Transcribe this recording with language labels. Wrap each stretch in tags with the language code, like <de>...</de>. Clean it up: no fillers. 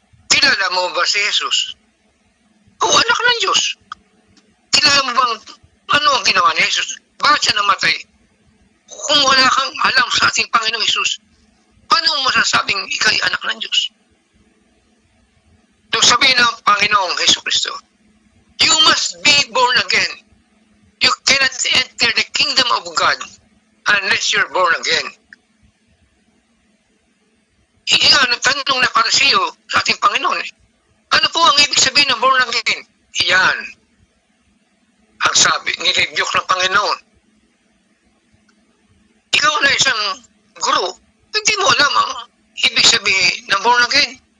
<tl>Kilala mo ba si Jesus? O anak ng Diyos? Kilala mo bang ano ang ginawa ni Jesus? Bakit siya namatay? Kung wala kang alam sa ating Panginoong Jesus, paano paano mo masasabing ikay anak ng Diyos? Nung sabihin ng Panginoong Hesus Kristo,</tl> <en>you must be born again. You cannot enter the kingdom of God unless you're born again.</en> <tl>Iyan, tanong na para sa iyo sa ating Panginoon. Ano po ang ibig sabihin ng born again? Iyan. Ang sabi, nirebuke ng Panginoon. Ikaw na isang guro, hindi mo alam ang ibig sabihin ng born again.</tl>